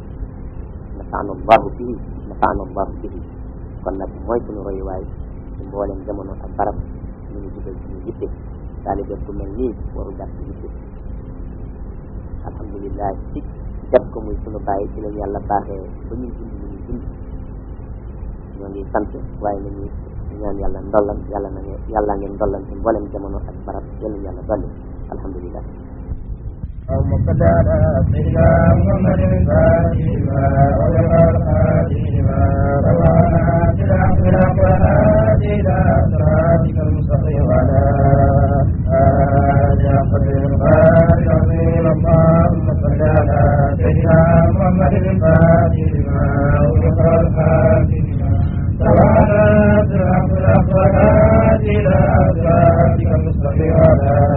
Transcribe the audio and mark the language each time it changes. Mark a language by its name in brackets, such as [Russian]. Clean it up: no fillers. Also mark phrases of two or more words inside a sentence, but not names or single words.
[Wolof] kon nag mooy suñu royuwaay ci mboolem jamono ak barab ñu ngi dugal suñu yitte taalibe ku mel nii waru gàtt yitte alhamdulilah ci def ko muy suñu bàyyi ci lañ yàlla baaxee ba ñuy dund ñu ngi dund ñoo ngi sant waaye nañu ñaan yàlla ndollan yàlla ngeen ndollan ci mboolem jamono ak barab yàlla dolli alhamdulilah [Arabic] اللهم صل على سيدنا محمد الفاتح لما أغلق الخاتم لما سبقنا بالحق والهادي إلى صراطك المستقيم وعلى آله قدر القادر العظيم اللهم صل على سيدنا محمد الفاتح لما أغلق الخاتم لما سبقنا بالحق والهادي إلى صراطك المستقيم وعلى